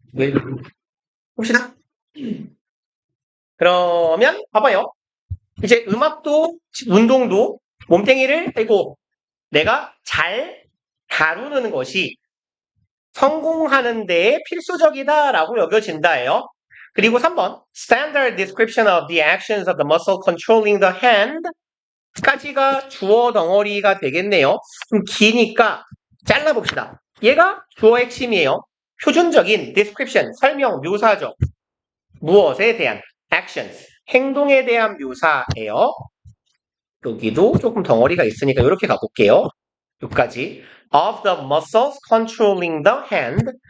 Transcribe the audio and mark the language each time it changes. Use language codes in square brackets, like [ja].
[ko] 왜? 봅시다. 그러면 봐봐요. 이제 음악도 운동도 몸뚱이를 아이고 내가 잘 다루는 것이 성공하는 데에 필수적이다라고 여겨진다예요. 그리고 3번 [en] Standard description of the actions of the muscle controlling the hand [ko] 까지가 주어 덩어리가 되겠네요. 좀 기니까 잘라봅시다. 얘가 주어 핵심이에요. 표준적인 description, 설명, 묘사죠. 무엇에 대한 actions, 행동에 대한 묘사예요. 여기도 조금 덩어리가 있으니까 이렇게 가볼게요. 여기까지. [en] Of the muscles controlling the hand.